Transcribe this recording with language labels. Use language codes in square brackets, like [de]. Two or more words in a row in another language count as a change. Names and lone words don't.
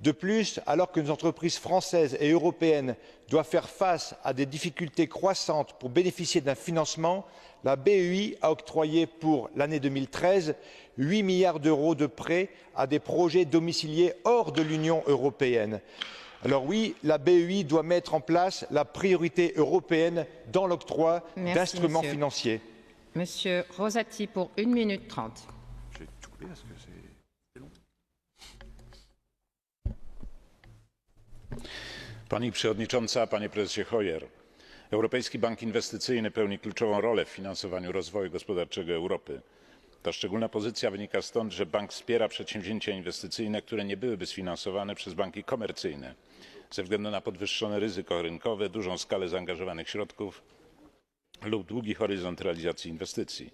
[fr] De plus, alors que nos entreprises françaises et européennes doivent faire face à des difficultés croissantes pour bénéficier d'un financement, la BEI a octroyé pour l'année 2013 8 milliards d'euros de prêts à des projets domiciliés hors de l'Union européenne. Alors oui, la BEI doit mettre en place la priorité européenne dans l'octroi d'instruments financiers. Monsieur Rosati pour 1 minute 30. [pl] Pani Przewodnicząca, Panie Prezesie Hoyer! Europejski Bank Inwestycyjny pełni kluczową rolę w finansowaniu rozwoju gospodarczego Europy. Ta szczególna pozycja wynika stąd, że bank wspiera przedsięwzięcia inwestycyjne, które nie byłyby sfinansowane przez banki komercyjne ze względu na podwyższone ryzyko rynkowe, dużą skalę zaangażowanych środków lub długi horyzont realizacji inwestycji.